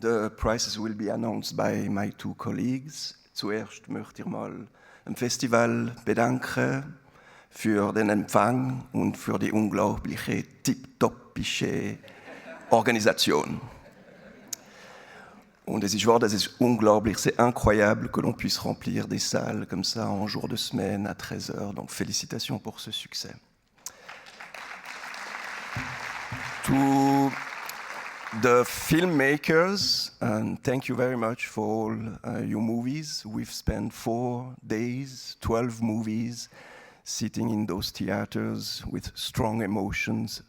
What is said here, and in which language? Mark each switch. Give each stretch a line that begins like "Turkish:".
English: The prizes will be announced by my two colleagues.
German: Zuerst möchte ich mal im Festival bedanken für den Empfang und für die unglaubliche, tipptoppische Organisation. Und es ist wahr, das ist unglaublich,
French: c'est incroyable que l'on puisse remplir des salles comme ça en jour de semaine à 13h. Donc félicitations pour ce succès.
English: To the filmmakers, and thank you very much for all your movies. We've spent 4 days, 12 movies, sitting in those theaters with strong emotions.